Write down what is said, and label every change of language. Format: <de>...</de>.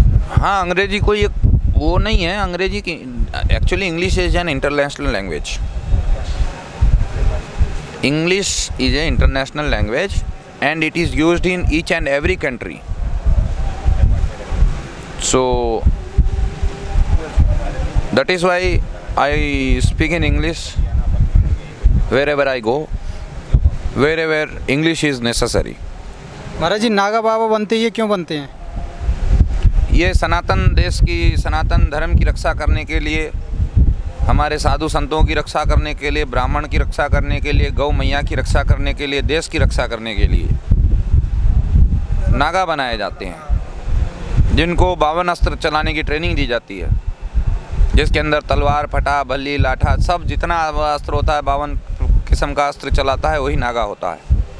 <hi>हाँ, अंग्रेजी कोई एक वो नहीं है, अंग्रेजी की actually</hi> <en>English is an international language. English is a international language and it is used in each and every country. So that is why I speak in English wherever I go, wherever English is necessary.</en> <hi>महाराज जी नागा बाबा बनते ये क्यों बनते हैं? ये सनातन देश की, सनातन धर्म की रक्षा करने के लिए, हमारे साधु संतों की रक्षा करने के लिए, ब्राह्मण की रक्षा करने के लिए, गौ मैया की रक्षा करने के लिए, देश की रक्षा करने के लिए नागा बनाए जाते हैं, जिनको 52 अस्त्र चलाने की ट्रेनिंग दी जाती है, जिसके अंदर तलवार, फटा, भल्ली, लाठा, सब जितना अस्त्र होता है 52 किस्म का अस्त्र चलाता है, वही नागा होता है।</hi>